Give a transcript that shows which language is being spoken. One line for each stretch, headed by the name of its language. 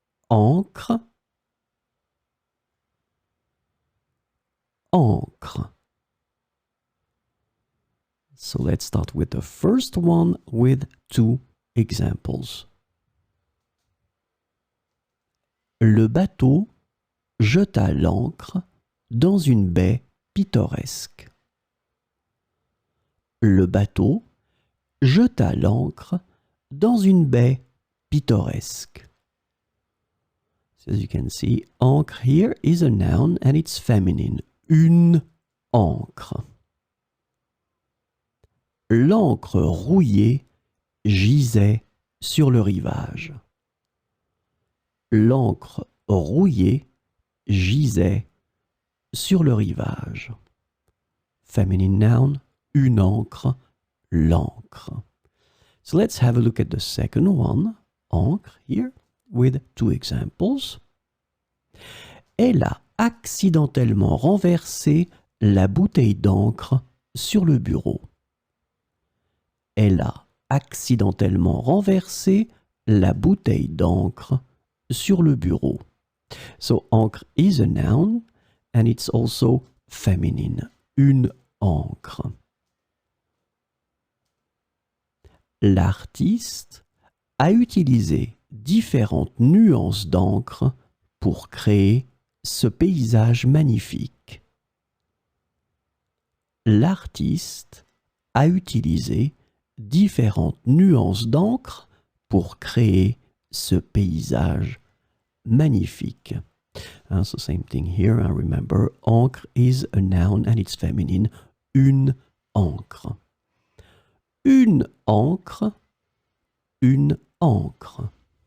French: Encre, encre.
English: So let's start with the first one with two examples.
French: Le bateau jeta l'ancre dans une baie pittoresque. Le bateau jeta l'ancre dans une baie pittoresque.
English: So as you can see, encre here is a noun and it's feminine.
French: Une encre. L'encre rouillée gisait sur le rivage. L'encre rouillée gisait sur le rivage.
English: Feminine noun,
French: une encre, l'encre.
English: So let's have a look at the second one, encre, here, with two examples.
French: Elle a accidentellement renversé la bouteille d'encre sur le bureau. Elle a accidentellement renversé la bouteille d'encre sur le bureau.
English: So, encre is a noun and it's also feminine.
French: Une encre. L'artiste a utilisé différentes nuances d'encre pour créer ce paysage magnifique. L'artiste a utilisé différentes nuances d'encre pour créer ce paysage magnifique.
English: So same thing here, remember, encre is a noun and it's feminine.
French: Une encre. Une encre. Une encre.